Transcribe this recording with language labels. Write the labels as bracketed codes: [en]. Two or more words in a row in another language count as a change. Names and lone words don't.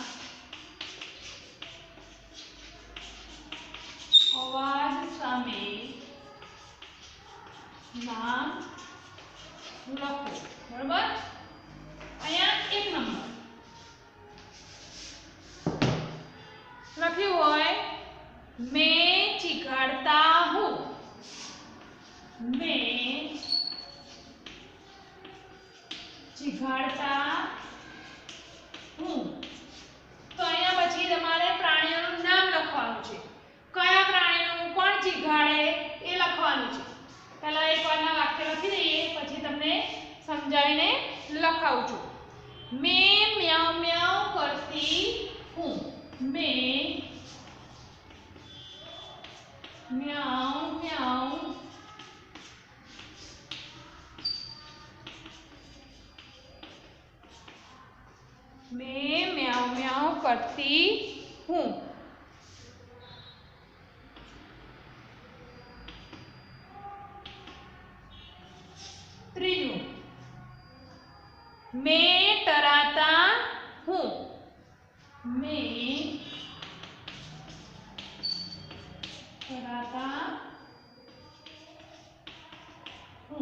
[gu] અવાજ સામે નામ લખો, બરોબર? અહીંયા 1 નંબર લખ્યું હોય, [hi] मैं चिघाड़ता हूँ, मैं चिघाड़ता हूँ. [gu] તો અહીંયા પછી તમારે પ્રાણીઓનું નામ લખવાનું છે. કયા પ્રાણીનું કોણ ચીઘાડે એ લખવાનું છે. પહેલા એકવારના વાક્ય લખી દઈએ, પછી તમને સમજાવીને લખાવું છું. [hi] मैं म्याऊं म्याऊं करती हूँ, मैं म्याऊं म्याऊं मैं म्याऊं म्याऊं करती हूँ. त्रीजू, मैं डराता हूँ, मैं डराता हूँ.